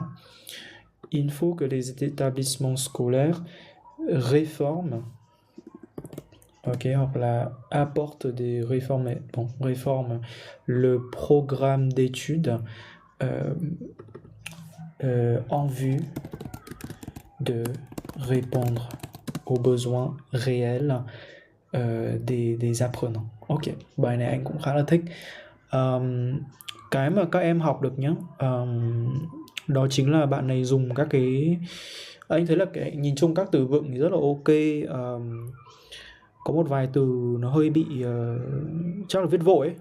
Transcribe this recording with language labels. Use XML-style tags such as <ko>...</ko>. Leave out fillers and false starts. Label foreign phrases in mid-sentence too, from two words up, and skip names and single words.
<fr>Il faut que les établissements scolaires réforment,</fr> <vi>hoặc là</vi> <fr>apportent des réformes, réforment le programme d'études en vue de répondre aux besoins réels des apprenants.</fr> <vi>Ok, bài này anh cũng khá là thích. Cái mà các em học được nhá, đó chính là bạn này dùng các cái, anh thấy là cái nhìn chung các từ vựng thì rất là ok. Có một vài từ nó hơi bị chắc là viết vội ấy.</vi>